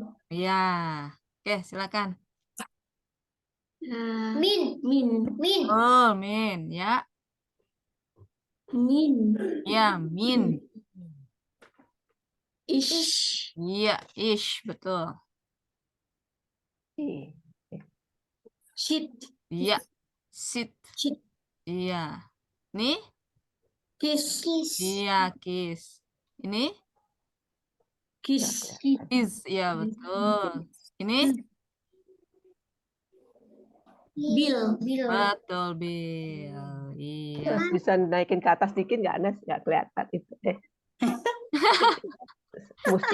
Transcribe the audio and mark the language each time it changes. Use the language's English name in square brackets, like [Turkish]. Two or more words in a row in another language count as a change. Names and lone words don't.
[Indonesian] Iya. Oke, silakan. Min. Oh, min. Ya. Min. Ya, min. Ish. Iya, ish. Betul. I. Shit. Iya. Sit. Shit. Iya. Nih? Kiss. Iya, kiss. Ini? Kiss. Kiss. Iya, betul. Ini? Bill. Betul, Bill. Iya. Terus bisa naikin ke atas dikit nggak, Nes? Nggak kelihatan itu. Mesti